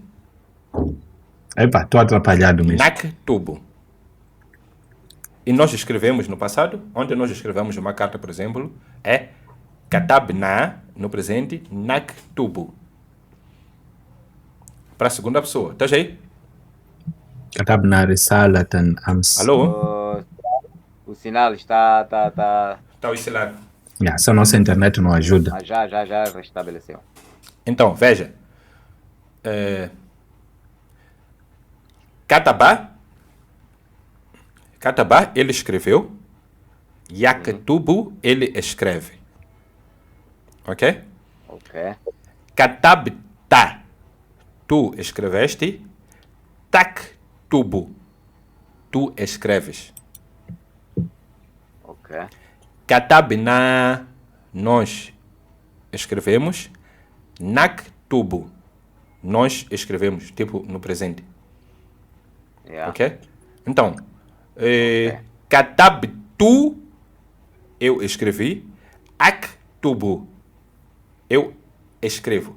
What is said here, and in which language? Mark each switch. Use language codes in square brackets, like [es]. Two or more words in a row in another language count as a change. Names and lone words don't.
[pt] Epa, estou atrapalhado mesmo. Naktubu. E nós escrevemos no passado, onde nós escrevemos uma carta, por exemplo, é katabna, no presente, naktubu. Para a segunda pessoa. Estás aí? [ar] كتبنا رسالة أمس. [pt] Alô? O sinal está. Está oscilando. Essa nossa internet não ajuda. Mas já restabeleceu. Então, veja. Katabá, ele escreveu. Yaktubu, ele escreve. Ok? Ok. Katabta, tu escreveste. Taktubu, tu escreves. Ok. Katabna, nós escrevemos. Naktubu, nós escrevemos, tipo no presente. Yeah. Ok? Então, katabtu, eu escrevi. Aktubu, eu escrevo.